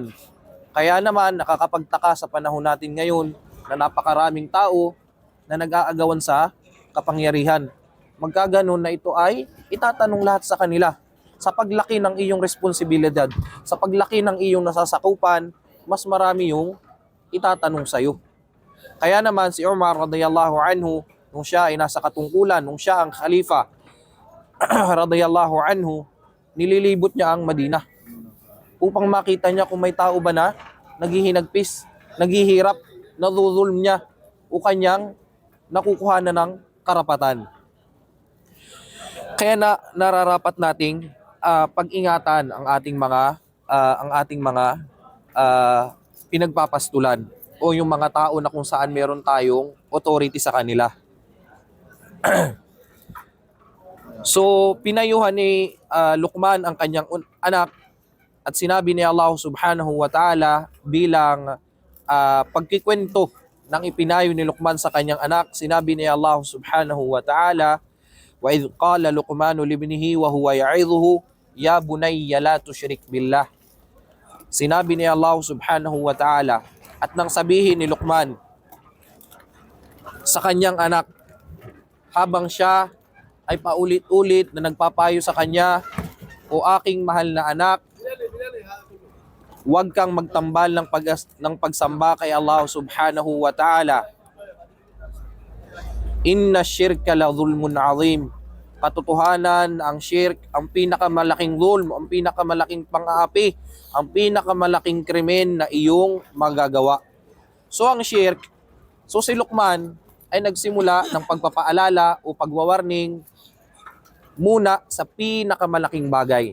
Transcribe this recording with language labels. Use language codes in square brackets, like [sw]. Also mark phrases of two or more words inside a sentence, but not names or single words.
[tl] Kaya naman nakakapagtaka sa panahon natin ngayon na napakaraming tao na nag-aagawan sa kapangyarihan. Magkaganon na ito ay itatanong lahat sa kanila. Sa paglaki ng iyong responsibilidad, sa paglaki ng iyong nasasakupan, mas marami yung itatanong sa iyo. Kaya naman si Umar [ar] رضي الله عنه, [tl] nung siya ay nasa katungkulan, nung siya ang khalifa [ar] رضي الله عنه, [tl] nililibot niya ang Madina upang makita niya kung may tao ba na naghihinagpis, naghihirap, nadudulm niya o kanyang nakukuhanan ng karapatan. Kaya nararapat nating pag-ingatan ang ating mga pinagpapastulan o yung mga tao na kung saan meron tayong authority sa kanila. So, pinayuhan ni Luqman ang kanyang anak At sinabi ni Allah [ar] سبحانه وتعالى [tl] bilang pagkikwento ng ipinayo ni Luqman sa kanyang anak, sinabi ni Allah [ar] سبحانه وتعالى, وإذ قال لقمان لابنه وهو يعظه يا بني لا تشرك بالله. [tl] Sinabi ni Allah [ar] سبحانه وتعالى, [tl] at nang sabihin ni Luqman sa kanyang anak habang siya ay paulit-ulit na nagpapayo sa kanya, o aking mahal na anak, huwag kang magtambal ng pagsamba kay Allah [ar] سبحانه وتعالى. إن الشرك لظلم عظيم. [tl] Katotohanan, ang shirk, ang pinakamalaking dhulm, ang pinakamalaking pang-aapi, ang pinakamalaking krimen na iyong magagawa. So ang shirk, so si Luqman ay nagsimula ng pagpapaalala o pagwawarning muna sa pinakamalaking bagay.